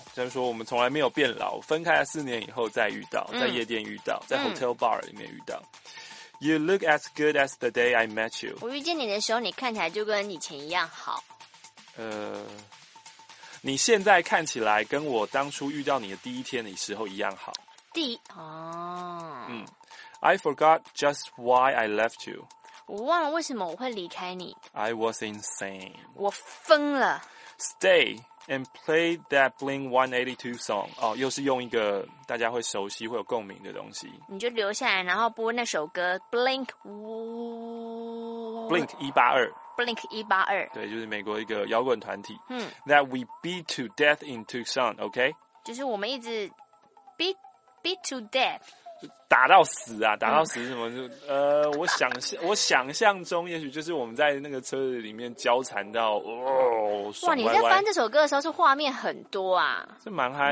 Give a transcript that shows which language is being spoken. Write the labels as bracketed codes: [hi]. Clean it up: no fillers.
[zh] 就是说我们从来没有变老，分开了4年以后再遇到，在夜店遇到，在 hotel bar 里面遇到。嗯嗯， [en] You look as good as the day I met you. [zh] 我遇见你的时候，你看起来就跟以前一样好。你现在看起来跟我当初遇到你的第一天的时候一样好。第一，哦， [en] 嗯 ，I forgot just why I left you. [zh] 我忘了为什么我会离开你。 [en] I was insane. [zh] 我疯了。 [en] Stay and play that Blink 182 song. [zh] 哦，又是用一个大家会熟悉会有共鸣的东西。你就留下来，然后播那首歌 Blink。 Blink 182。 Blink 182。对，就是美国一个摇滚团体。嗯。 [en] That we beat to death in Tucson, okay? [zh] 就是我们一直 [en] beat to death。 [zh] 打到死啊，打到死是什么，嗯，就我想象中也许就是我们在那个车子里面交缠到，哦，爽歪歪。哇，你在翻这首歌的时候是画面很多啊。是蛮嗨。